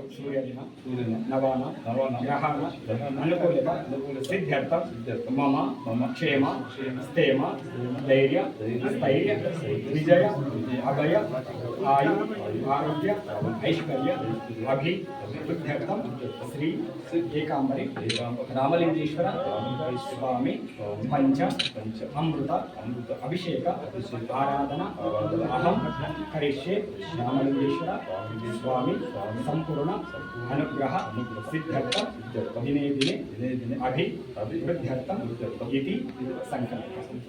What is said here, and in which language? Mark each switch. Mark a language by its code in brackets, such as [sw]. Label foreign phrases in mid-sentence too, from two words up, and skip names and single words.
[sa] सूर्यादिना नवाना ग्रहाण अनुकूलता सिद्ध्यर्थं मम क्षेम स्थेम धैर्य स्थैर्य विजय अभय आयु आरोग्य ऐश्वर्य अभिवृद्ध्यर्थं श्री ఏకాంబరి రామలింగేశ్వర స్వామి పంచ అమృత అభిషేక ఆరాధన అహం కరిష్యే రామలింగేశ్వర స్వామి సంపూర్ణ అనుగ్రహ సిద్ధ్యర్థం దినే దినే అభివృద్ధ్యర్థం [te] ఇది సంకల్పం.